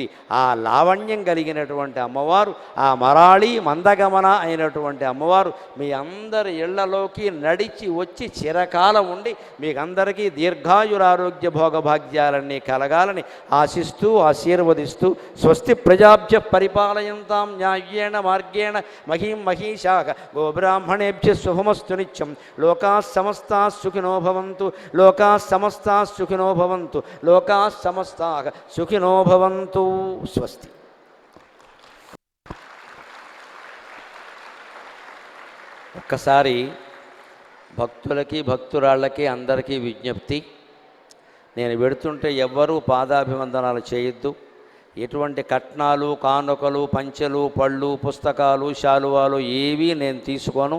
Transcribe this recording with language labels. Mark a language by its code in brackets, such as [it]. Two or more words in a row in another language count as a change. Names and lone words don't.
[te] ఆ లావణ్యం కలిగినటువంటి అమ్మవారు, ఆ మరాళి మందగమన అయినటువంటి అమ్మవారు మీ అందరి ఇళ్లలోకి నడిచి వచ్చి చిరకాలం ఉండి మీకందరికీ దీర్ఘాయురారోగ్య భోగభాగ్యాలన్నీ కలగాలని ఆశిస్తూ ఆశీర్వదిస్తూ, [sa] స్వస్తి ప్రజాభ్య పరిపాలయంతాం న్యాయేణ మార్గేణ మహీం మహీషాః గోబ్రాహ్మణేభ్య శుభమస్తు నిత్యం. లోకాః సమస్తాః సుఖినో భవంతు, లోకాః సమస్తాః సుఖినో భవంతు, లోకాః సమస్తాః సుఖినో భవంతు. స్వస్తి. [te] ఒక్కసారి భక్తులకి భక్తురాళ్ళకి అందరికీ విజ్ఞప్తి, నేను వెడుతుంటే ఎవ్వరూ పాదాభివందనాలు చేయొద్దు. ఎటువంటి కట్నాలు, కానుకలు, పంచెలు, పళ్ళు, పుస్తకాలు, శాలువాలు ఏవీ నేను తీసుకోను.